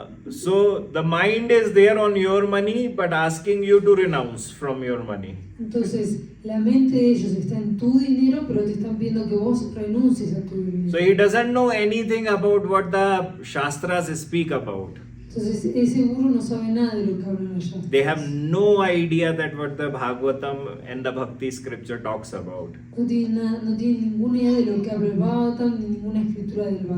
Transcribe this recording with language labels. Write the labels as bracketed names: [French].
[English] So the mind is there on your money, but asking you to renounce from your money. [Spanish] Entonces, la mente de ellos está en tu dinero, pero te están pidiendo que vos renuncies a tu dinero. [English] So he doesn't know anything about what the Shastras speak about. [Spanish] Entonces, ese gurú no sabe nada de lo que hablan allá. [English] They have no idea that what the Bhagavatam and the Bhakti scripture talks about. [Spanish] No tiene ninguna idea de lo que habla el Bhagavatam ni ninguna escritura del Bhagavatam.